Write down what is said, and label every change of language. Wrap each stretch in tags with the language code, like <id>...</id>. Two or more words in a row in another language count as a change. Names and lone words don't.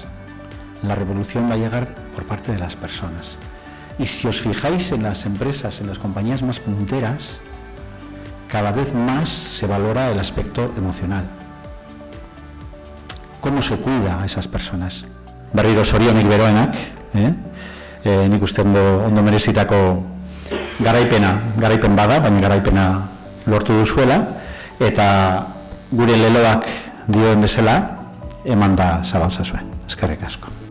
<es>La revolución va a llegar por parte de las personas. Y si os fijáis en las empresas, en las compañías más punteras, cada vez más se valora el aspecto emocional. ¿Cómo se cuida a esas personas?</es> <eu>Berriro zorionik beroenak, nik uste ondo merezitako garaipen bada, baina garaipena lortu duzuela, eta gure leloak dioen bezala, eman da zabaltzazue. Eskerrik asko.</eu>